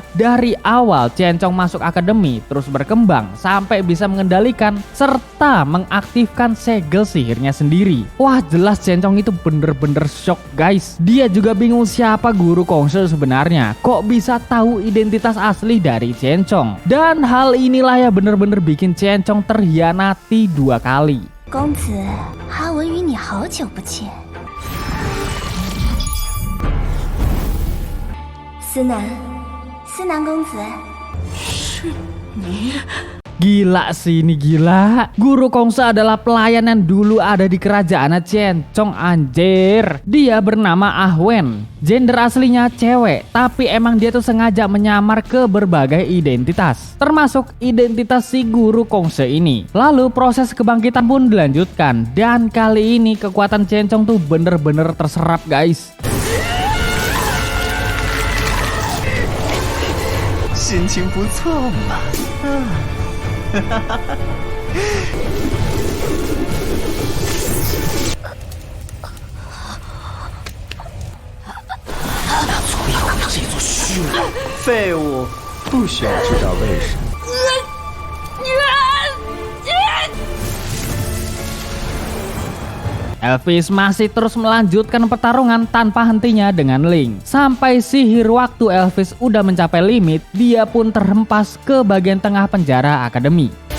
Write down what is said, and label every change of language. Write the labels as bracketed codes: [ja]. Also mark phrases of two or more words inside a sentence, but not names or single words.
[id] Dari awal Ciencong masuk akademi terus berkembang sampai bisa mengendalikan serta mengaktifkan segel sihirnya sendiri. Wah, jelas Ciencong itu bener-bener shock guys. Dia juga bingung siapa Guru Kongse sebenarnya. Kok bisa tahu identitas asli dari Ciencong. Dan hal inilah yang bener-bener bikin Ciencong terhianati 2 kali. [zh] 公子，哈文与你好久不见。思南，思南公子，是你。 [id] Gila sih ini, gila. Guru Kongse adalah pelayan yang dulu ada di kerajaan Ciencong anjir. Dia bernama Ahwen. Gender aslinya cewek, tapi emang dia tuh sengaja menyamar ke berbagai identitas, termasuk identitas si Guru Kongse ini. Lalu proses kebangkitan pun dilanjutkan, dan kali ini kekuatan Ciencong tuh bener-bener terserap guys. [zh] 心情不错嘛。这座虚无。废物，不需要知道为什么。 [id] Elvis masih terus melanjutkan pertarungan tanpa hentinya dengan Link. Sampai sihir waktu Elvis udah mencapai limit, dia pun terhempas ke bagian tengah penjara akademi.